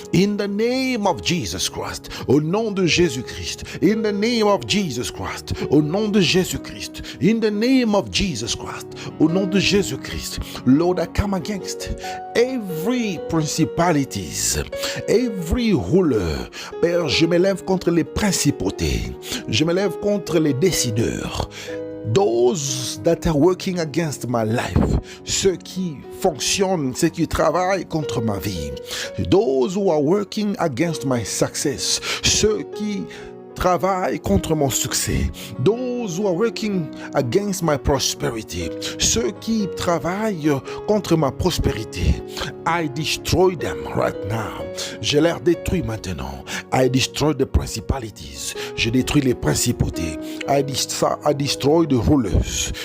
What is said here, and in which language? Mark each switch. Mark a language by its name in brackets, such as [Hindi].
[English] In the name of Jesus Christ. [French] Au nom de Jésus-Christ. [English] In the name of Jesus Christ. [French] Au nom de Jésus-Christ. [English] In the name of Jesus Christ. [French] Au nom de Jésus-Christ. [English] Lord, I come against every principalities, every ruler. [French] Père, je me lève contre les principautés. Je me lève contre les décideurs. [English] Those that are working against my life, [French] ceux qui fonctionnent, ceux qui travaillent contre ma vie. [English] Those who are working against my success, [French] ceux qui travaillent contre mon succès. [English] Those who are working against my prosperity, [French] ceux qui travaillent contre ma prospérité. [English] I destroy them right now. [French] Je les détruis maintenant. [English] I destroy the principalities. [French] Je détruis les principautés. [English] I destroy the rulers.